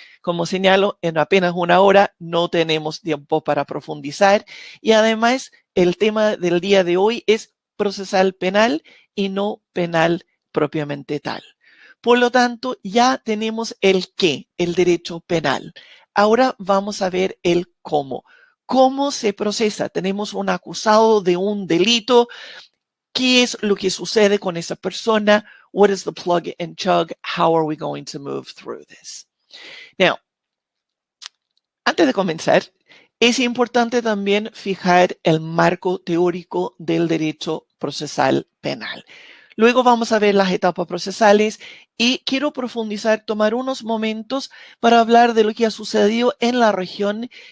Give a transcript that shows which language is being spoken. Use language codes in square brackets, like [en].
[es] Como señalo, en apenas una hora no tenemos tiempo para profundizar y además el tema del día de hoy es procesal penal y no penal propiamente tal. Por lo tanto, ya tenemos el qué, el derecho penal. Ahora vamos a ver el cómo. ¿Cómo se procesa? Tenemos un acusado de un delito. ¿Qué es lo que sucede con esa persona? [en] What is the plug and chug? How are we going to move through this? [es] Now, antes de comenzar, es importante también fijar el marco teórico del derecho procesal penal. Luego vamos a ver las etapas procesales y quiero profundizar, tomar unos momentos para hablar de lo que ha sucedido en la región